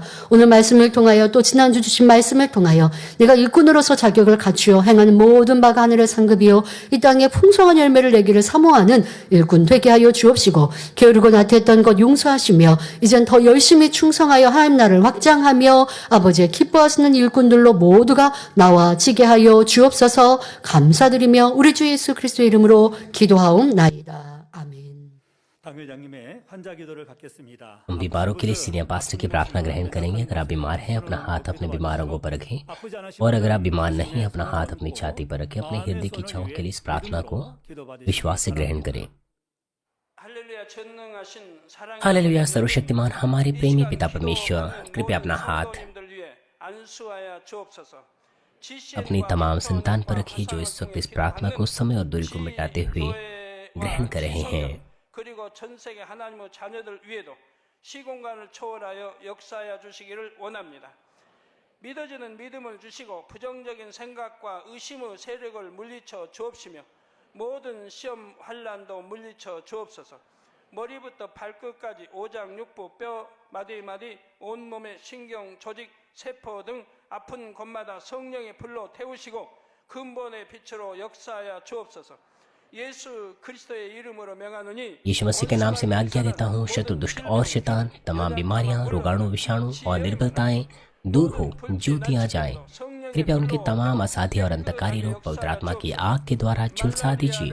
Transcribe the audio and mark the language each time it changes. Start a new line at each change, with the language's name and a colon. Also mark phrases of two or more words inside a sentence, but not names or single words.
Korean: 오늘 말씀을 통하여 또 지난주 주신 말씀을 통하여 내가 일꾼으로서 자격을 갖추어 행하는 모든 바가 하늘의 상급이요 이 땅에 풍성한 열매를 내기를 사모하는 일꾼 되게 하여 주옵시고 게으르고 나태했던 것 용서하시며 이젠 더 열심히 충성하여 하나님 나라를 확장하며 아버지의 기뻐하시는 일꾼들로 모두가 나와지게 하여 주옵소서. 감사드리며 우리 주 예수 그리스도의 이름으로 기도하옵나이다. 아멘. 당회장님의 환자 기도를 받겠습니다.
Hindi: उन बीमारों के लिए
English: senior pastor
Hindi: की प्रार्थना ग्रहण करेंगे। अगर आप बीमार हैं अपना हाथ अपने बीमार अंगों पर रखें और अगर आप बीमार नहीं अपना हाथ अपनी छाती पर रखें। अपने हृदय की इच्छाओं के लिए इस प्रार्थना को विश्वास से ग्रहण करें। हालेलुया। सर्वशक्तिमान हमारे प्रेमी पिता परमेश्वर, कृपया अपना हाथ अपनी तमाम संतान पर रखिए जो इस वक्त इस प्रार्थना को समय और दूरी को मिटाते हुए ग्रहण कर रहे हैं।
Korean: 그리고 전 세계 하나님의 자녀들 위에도 시공간을 초월하여 역사하여 주시기를 원합니다. 믿어지는 믿음을 주시고 부정적인 생각과 의심의 세력을 물리쳐 주옵시며 모든 시험 환난도 물리쳐 주옵소서. 머리부터 발끝까지 오장육부 뼈 마디마디 온몸의 신경 조직 세포 등 아픈 곳마다 성령의 불로 태우시고 근본의 빛으로 역사하여 주옵소서.
Hindi: यीशु मसीह के नाम से मैं आज्ञा देता हूँ, शत्रु दुष्ट और शैतान तमाम बीमारियां, रोगाणु, विषाणु और निर्बलताएं दूर हो, ज्योतियां जाएं। कृपया उनके तमाम असाध्य और अंतकारी रोग पवित्र आत्मा की आग के द्वारा झुलसा दीजिए।